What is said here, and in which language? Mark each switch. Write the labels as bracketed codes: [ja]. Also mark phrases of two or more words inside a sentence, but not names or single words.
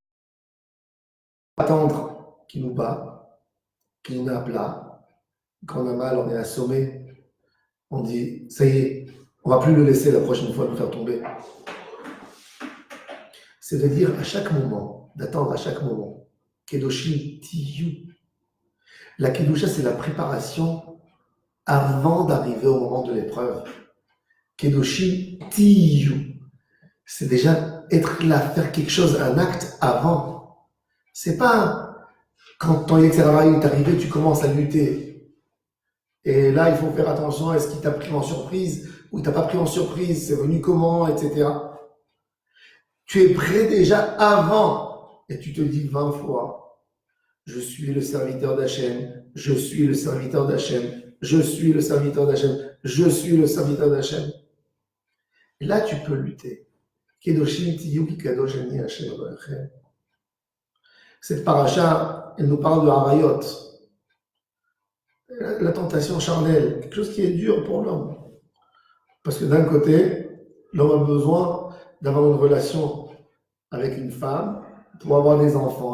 [fr] Attendre qu'il nous bat, qu'il nous met à plat. Quand on a mal, on est assommé. On dit, ça y est, on ne va plus le laisser la prochaine fois nous faire tomber. C'est de dire à chaque moment, d'attendre à chaque moment. [he] קדושים תהיו. [fr] La Kedusha, c'est la préparation avant d'arriver au moment de l'épreuve. [he] קדושים תהיו. [fr] C'est déjà être là, faire quelque chose, un acte avant. C'est pas quand ton etc. est arrivé, tu commences à lutter. Et là, il faut faire attention à ce qu'il t'a pris en surprise ou il t'a pas pris en surprise, c'est venu comment, etc. Tu es prêt déjà avant et tu te dis 20 fois, je suis le serviteur d'Hachem, je suis le serviteur d'Hachem, je suis le serviteur d'Hachem, je suis le serviteur d'Hachem. Et là, tu peux lutter. [he] קדושים תהיו כי קדוש אני השם אלוהיכם. [fr] Cette paracha, elle nous parle de Harayot. La tentation charnelle, quelque chose qui est dur pour l'homme. Parce que d'un côté, l'homme a besoin d'avoir une relation avec une femme pour avoir des enfants.